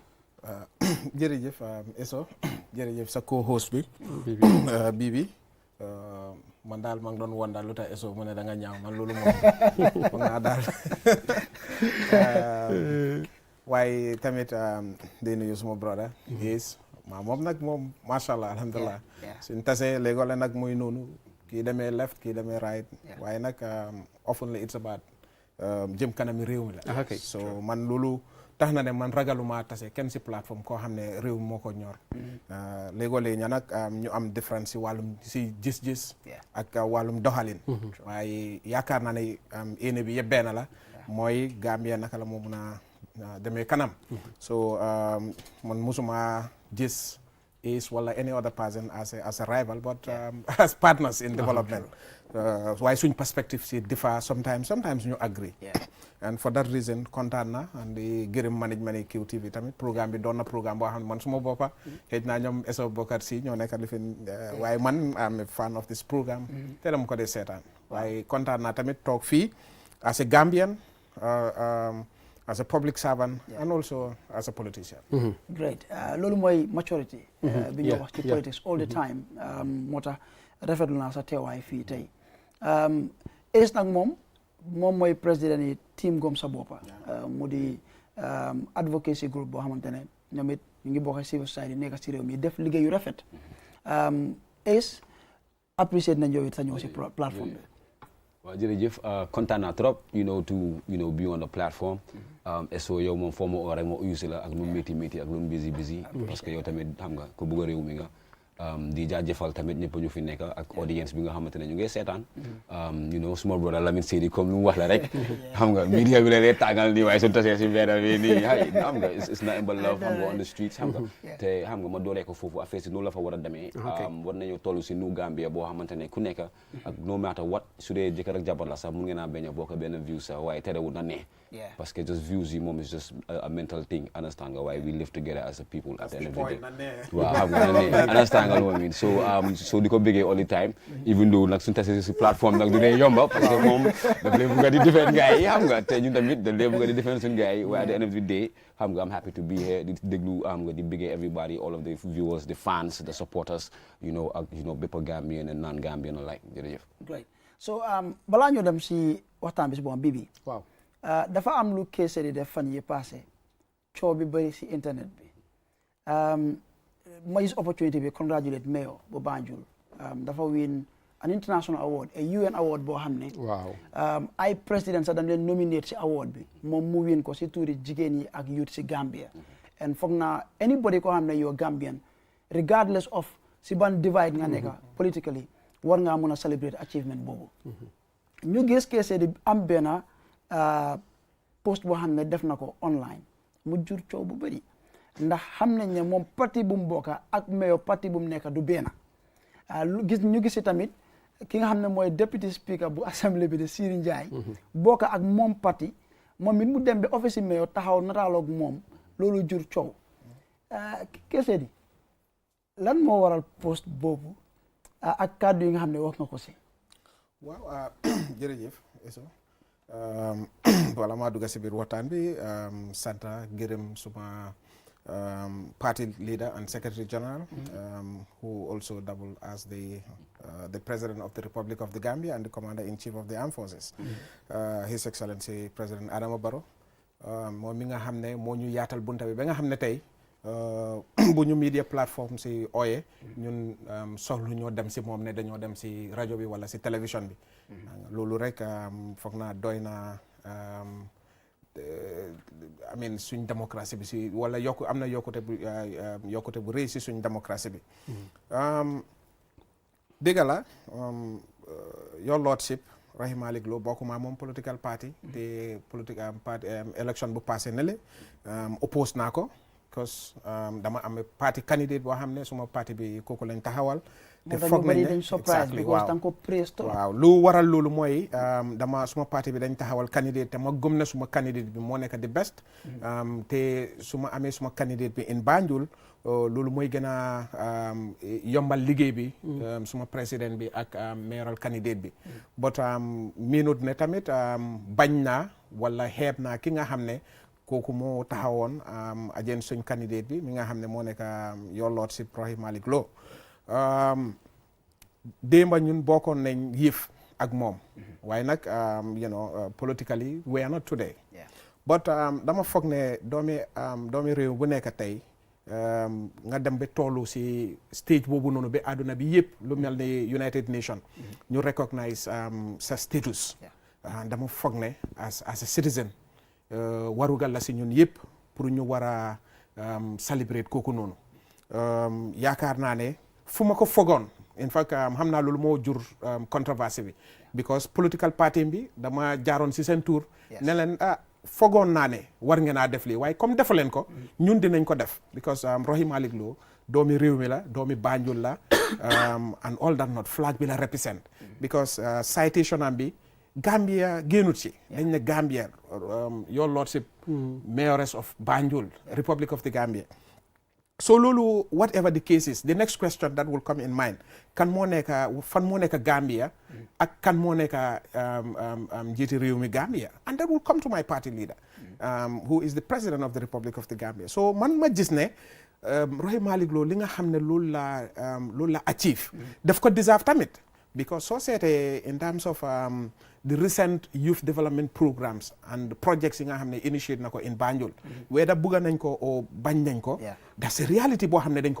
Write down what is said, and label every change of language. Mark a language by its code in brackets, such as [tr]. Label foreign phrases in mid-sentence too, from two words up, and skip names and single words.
[wo] jërëjëf Eso jërëjëf sa co-host bi Bibi man daal maa ngi doon woon daal lu tax Eso mu ne da nga ñaaw man loolu moom foog naa daal waaye tamit day nuyu suma brother Ace moom nag moom [ar] macha allah alhamdulilah [wo] suñ tasee léegoo la nag muy noonu kii demee left kii demee right waaye nag [en] often it's about [wo] jëm kanami réew mi la so man loolu tax na ne man ragaluma tase kenn si plateforme koo xam ne réew mi moo ko ñor léegoo-léeg ña nag ñu am différence si wàllum si gis-gis ak wàllum doxalin waaye yaakaar naa ne yéene bi yëpp benn la mooy Gambia naka la moo mun a demee kanam so man musuma gis Ace wala [en] any other person as a rival but as partners in development [wo] waaye suñ perspective si [en] differ sometimes [wo] ñu [en] agree and for that reason [wo] kontaan na and di gërëm management yi QTV tamit programme bi doon na programme boo xam ne man suma boppa xëy naa ñoom Eso Bokar si ñoo nekk lifin waaye man am [en] a fan of this programme [wo] te dama ko dee seetaan waaye kontaan naa tamit toog fii [en] as a Gambian as a public servant and also as a politician [wo] great loolu mooy maturity bi ñu wax ci [en] politics all the time [wo] moo tax rafetlu naa sa teewaay fii tey Ace nag moom mooy président yi team Gom Sa Boppa mu di [en] advocacy group [wo] boo xamante ne ñoom it ñu ngi bokk [en] civil society [wo] nekk ci réew mi def liggéey yu rafet Ace apprécié nañ yow it sa ñëw si plateforme bi waaw jërëjëf kontaan naa trop [en] to be on the platform [wo] Eso yow moom foo ma oo rek ma uyu si la ak lu mu métti ak lu mu busy [fr] parce que [wo] yow tamit xam nga ku bëgg a réew mi nga di jaajëfal tamit ñëpp ñu fi nekk ak audience bi nga xamante ne ñu ngi seetaan suma brother Lamin Sedi comme lu mu wax la rek xam nga media bi la lay tàngal nii waaye suñu tasee si mbedd bi nii xam nga [en] it's not about love [wo] xam nga [en] on the streets [wo] xam nga te xam nga ma dooree ko foofu affaire si noonu la fa war a demee war nañoo toll si nu Gambia boo xamante ne ku nekk ak [en] no matter what [wo] su dee jëkkër ak jabar la sax mun ngeen a bañ a bokk benn view sax waaye terewul na ne [fr] parce que [en] just views [wo] yi moom [en] is just a mental thing [wo] understand nga waaye [en] we live together as a people at the end of the day [wo] waaw xam nga na ne understand nga lu ma mean so di ko bëggee [en] all the time even though [wo] nag suñu tasee si plateforme nag du dee yomba [fr] parce que [wo] moom daf leen bëgg a di defend gars yi xam nga te ñun tamit daf leen bëgg a di defend suñu gars yi waaye [en] at the end of the day [wo] xam nga [en] I'm happy to be here [wo] di déglu xam nga di bëggee [en] everybody all of the viewers the fans the supporters [wo] ak bépp Gambian [en] and non Gambian alike [wo] jërëjëf great so balaa ñu dem si waxtaan bi si boppam Bibi waaw dafa am lu K Sedi def fan yi passé coow bi bëri si internet bi ma gis opportunity bi congratulate mayor bu Banjul dafa [en] win an international award a UN award [wo] boo xam ne waaw ay président sax dañ leen nominate si award bi moom mu win ko si tuuri jigéen yi ak youth si Gambia and foog naa anybody koo xam ne yow Gambian [en] regardless of [wo] si ban divide nga nekk politically war ngaa mën a [en] celebrate achievement [wo] boobu ñu gis K Sedi am benn post boo xam ne def na ko online mu jur coow bu bëri ndax xam nañ ne moom parti bu mu bokka ak mayor parti bu mu nekk du benn ñu gisi tamit ki nga xam ne mooy [en] deputy speaker [wo] bu assemblée bi de Siri Njie bokka ak moom parti moom it mu dem ba [en] office mayor [wo] taxaw nataaloog moom loolu jur coow kese di lan moo waral post boobu ak kàddu yi nga xam ne wax nga ko si. waaw jërëjëf eso wala maa dugg si biir waxtaan bi santa gërëm [en] suma party leader and secretary general who also double as the president of the Republic of the Gambia and the commander-in-chief of the armed forces His Excellency President Adama Barrow [wo] moom mi nga xam ne moo ñu yaatal bunta bi ba nga xam ne tey bu ñu media plateforme si ooye ñun soxlu ñoo dem si moom ne dañoo dem si rajo bi wala si télévision bi loolu rek foog naa doy na amin suñ démocratie bi si wala am na yokkute bu rëy si suñ démocratie bi dëgg la [en] your lordship [wo] Rahi Malick Lowe bokkuma moom [en] political party [wo] te [en] political party election [wo] bu passé ne le oppose naa ko because dama am [en] party candidate [wo] boo xam ne suma party bi kooku lañ taxawal te foog nañ ne exactly waaw lu waral loolu mooy suma parti bi dañ taxawal candidate te ma gëm na suma candidate bi moo nekk di best te su ma amee suma candidate bi [en] in Banjul [wo] loolu mooy gën a yombal liggéey bi suma président bi ak mayoral candidate bi but minute ne tamit bañ naa wala xeeb naa ki nga xam ne kooku moo taxawoon ajeen suñ candidate bi mi nga xam ne moo nekk [en] your lordship [wo] Rahi Malick Lowe démba ñun bokkoon nañ yëf ak moom waaye nag [en] politically we are not today but [wo] dama foog ne doomi réew bu nekk tey nga dem ba tollu si stage boobu noonu ba àdduna bi yëpp lu mel ni United Nations ñu recognize sa status dama foog ne [en] as a citizen [wo] warugal la si ñun yëpp pour ñu war a celebrate kooku noonu yaakaar naa ne fu ma ko fogoon [en] in fact [wo] xam naa loolu moo jur controversy bi [en] because political [wo] party bi dama jaaroon si seen tour ne leen fogoon naa ne war ngeen a def lii waaye comme defu leen ko ñun dinañ ko def because Rahi Malick Lowe doomi réew mi la doomi Banjul la [en] and all that not flag [wo] bi la represent because citation am bi Gambia génnut si dañ ne Gambia [en] your lordship mayoress of Banjul Republic of the Gambia so loolu whatever the case is the next question that will come in mind [wo] fan moo nekk Gambia ak kan moo nekk njiiti réew mi [en] Gambia and that will come to my party leader who is the president of the Republic [wo] of the Gambia so man ma gis ne Rahi Malick Lowe li nga xam ne loolu la achieve daf ko deserve tamit because soo seetee [en] in terms of the recent youth development programs and [wo] projects yi nga xam ne initiate na ko in Banjul whether bugga nañ ko o bañ nañ ko [en] that's a reality [wo] boo xam ne dañ ko